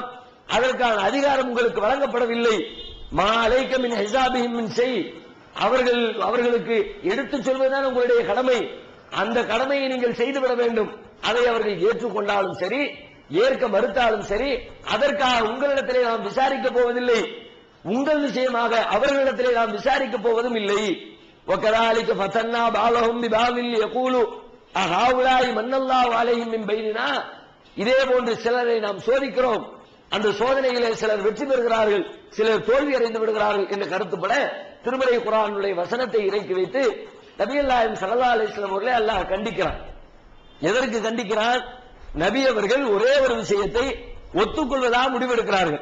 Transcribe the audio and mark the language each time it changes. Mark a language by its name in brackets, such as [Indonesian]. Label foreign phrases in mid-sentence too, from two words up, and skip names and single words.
[Tamil] அதற்கான அதிகாரம் உங்களுக்கு வழங்கப்படவில்லை. [Arabic] ما عليك من حسابهم من شيء, [Tamil] அவர்களுக்கு எடுத்துச் சொல்வதுதான் உங்களுடைய கடமை. அந்த கடமையை நீங்கள் செய்துவிட வேண்டும். அதை அவர்கள் ஏற்றுக்கொண்டாலும் சரி, ஏற்க மறுத்தாலும் சரி, அதற்காக உங்களிடத்திலே நாம் விசாரிக்க போவதில்லை. உங்கள் விஷயமாக அவர்களிடத்திலே நாம் விசாரிக்க போவதும் இல்லை. [Arabic] وَكَذَلِكَ فَتَنَّا بَعْضَهُمْ بِبَعْضٍ لِيَقُولُوا أَهَؤُلَاءِ مَنَّ اللَّهُ عَلَيْهِمْ مِنْ بَيْنِنَا. [Tamil] இதே போன்று சிலரை நாம் சோதிக்கிறோம். அந்த சோதனையிலே சிலர் வெற்றி பெறுகிறார்கள், சிலர் தோல்வி அடைந்து விடுகிறார்கள் என்ற கருத்துப்பட திருமறை குர்ஆனுடைய வசனத்தை இறக்கி வைத்து நபிகள் நாயகம் ஸல்லல்லாஹு அலைஹி வஸல்லம் அவர்களை அல்லாஹ் கண்டிக்கிறான். எதற்கு கண்டிக்கிறான்? நபி அவர்கள் ஒரே ஒரு விஷயத்தை ஒத்துக்கொள்வதாக முடிவெடுக்கிறார்கள்.